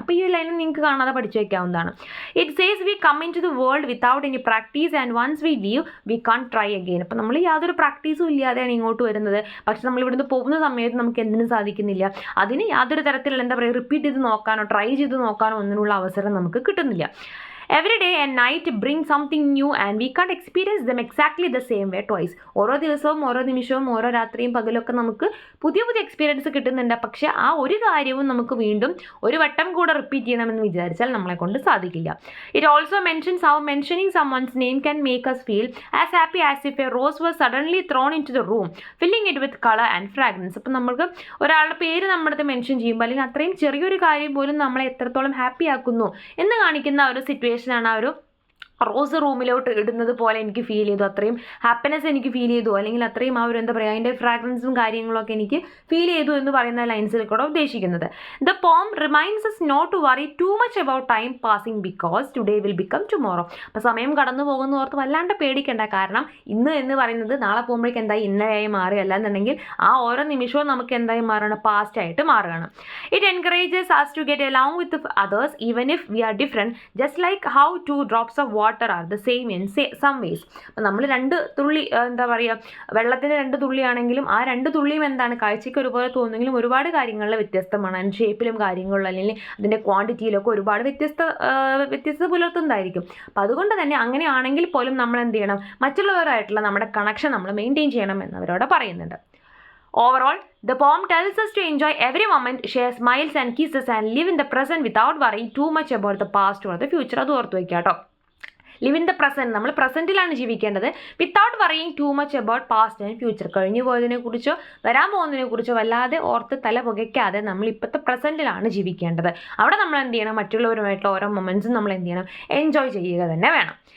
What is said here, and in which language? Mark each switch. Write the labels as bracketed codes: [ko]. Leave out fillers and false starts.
[ml] അപ്പോൾ ഈ ലൈൻ നിങ്ങൾക്ക് കാണാതെ പഠിച്ചു വയ്ക്കാവുന്നതാണ്. [en] It says we come into the world without any practice and once we leave we can't try again. [ml] അപ്പോൾ നമ്മൾ യാതൊരു പ്രാക്ടീസും ഇല്ലാതെയാണ് ഇങ്ങോട്ട് വരുന്നത്, പക്ഷെ നമ്മൾ ഇവിടുന്ന് പോകുന്ന സമയത്ത് നമുക്ക് എന്തിനും സാധിക്കുന്നില്ല, അതിന് യാതൊരു തരത്തിലുള്ള എന്താ പറയുക റിപ്പീറ്റ് ചെയ്ത് നോക്കാനോ ട്രൈ ചെയ്ത് നോക്കാനോ ഒന്നിനുള്ള അവസരം നമുക്ക് കിട്ടുന്നില്ല. [en] Every day and night bring something new and we can't experience them exactly the same way twice. [ml] ഓരോ ദിവസവും ഓരോ നിമിഷവും ഓരോ രാത്രിയും പകലൊക്കെ നമുക്ക് പുതിയ പുതിയ എക്സ്പീരിയൻസ് കിട്ടുന്നുണ്ട്. പക്ഷെ ആ ഒരു കാര്യവും നമുക്ക് വീണ്ടും ഒരു വട്ടം കൂടെ റിപ്പീറ്റ് ചെയ്യണമെന്ന് വിചാരിച്ചാൽ നമ്മളെ കൊണ്ട് സാധിക്കില്ല. [en] It also mentions how mentioning someone's name can make us feel as happy as if a rose was suddenly thrown into the room, filling it with color and fragrance. [ml] അപ്പം നമുക്ക് ഒരാളുടെ പേര് നമ്മുടെ അടുത്ത് മെൻഷൻ ചെയ്യുമ്പോൾ അല്ലെങ്കിൽ അത്രയും ചെറിയൊരു കാര്യം പോലും നമ്മളെ എത്രത്തോളം ഹാപ്പി ആക്കുന്നു എന്ന് കാണിക്കുന്ന ഒരു സിറ്റുവേഷൻ ആണ് ആ ഒരു റോസ് റൂമിലോട്ട് ഇടുന്നത് പോലെ എനിക്ക് ഫീൽ ചെയ്തു. അത്രയും ഹാപ്പിനെസ് എനിക്ക് ഫീൽ ചെയ്തു, അല്ലെങ്കിൽ അത്രയും ആ ഒരു എന്താ പറയുക അതിൻ്റെ ഫ്രാഗ്രൻസും കാര്യങ്ങളൊക്കെ എനിക്ക് ഫീൽ ചെയ്തു എന്ന് പറയുന്ന ലൈൻസിൽ കൂടെ ഉദ്ദേശിക്കുന്നത്. [en] The poem reminds us not to worry too much about time passing because today will become tomorrow. [ml] അപ്പോൾ സമയം കടന്നു പോകുന്ന ഓർത്ത് വല്ലാണ്ട് പേടിക്കേണ്ട, കാരണം ഇന്ന് എന്ന് പറയുന്നത് നാളെ പോകുമ്പോഴേക്ക് എന്തായി ഇന്നലെയായി മാറുകയല്ല എന്നുണ്ടെങ്കിൽ ആ ഓരോ നിമിഷവും നമുക്ക് എന്തായി മാറുകയാണ്, പാസ്റ്റ് ആയിട്ട് മാറുകയാണ്. [en] It encourages us to get along with others even if we are different, just like how two drops of water are the same in some ways. [ml] അപ്പോൾ നമ്മൾ രണ്ട് തുള്ളി എന്താ പറയുക വെള്ളത്തിൻ്റെ രണ്ട് തുള്ളിയാണെങ്കിലും ആ രണ്ട് തുള്ളിയും എന്താണ് കാഴ്ചയ്ക്ക് ഒരുപോലെ തോന്നുമെങ്കിലും ഒരുപാട് കാര്യങ്ങളിൽ വ്യത്യസ്തമാണ്. അതിൻ്റെ ഷേപ്പിലും കാര്യങ്ങളിലും അല്ലെങ്കിൽ അതിൻ്റെ ക്വാണ്ടിറ്റിയിലൊക്കെ ഒരുപാട് വ്യത്യസ്തത പുലർത്തുന്നതായിരിക്കും. അപ്പോൾ അതുകൊണ്ട് തന്നെ അങ്ങനെയാണെങ്കിൽ പോലും നമ്മൾ എന്ത് ചെയ്യണം, മറ്റുള്ളവരായിട്ടുള്ള നമ്മുടെ കണക്ഷൻ നമ്മൾ മെയിൻറ്റെയിൻ ചെയ്യണം എന്നവരോട് പറയുന്നുണ്ട്. [en] Overall, the poem tells us to enjoy every moment, share smiles and kisses and live in the present without worrying too much about the past or the future. [ml] അത് ഓർത്ത് വയ്ക്കുക കേട്ടോ. [en] live in the present, [ml] നമ്മൾ പ്രസൻറ്റിലാണ് ജീവിക്കേണ്ടത്. [en] without worrying too much about past and future, [ml] കഴിഞ്ഞു പോയതിനെ കുറിച്ചോ വരാൻ പോകുന്നതിനെ കുറിച്ചോ വല്ലാതെ ഓർത്ത് തല പുകയ്ക്കാതെ നമ്മൾ ഇപ്പോഴത്തെ പ്രസൻറ്റിലാണ് ജീവിക്കേണ്ടത്. അവിടെ നമ്മൾ എന്ത് ചെയ്യണം, മറ്റുള്ളവരുമായിട്ടുള്ള ഓരോ മൊമെൻറ്റ്സും നമ്മൾ എന്ത് ചെയ്യണം, എൻജോയ് ചെയ്യുക തന്നെ വേണം.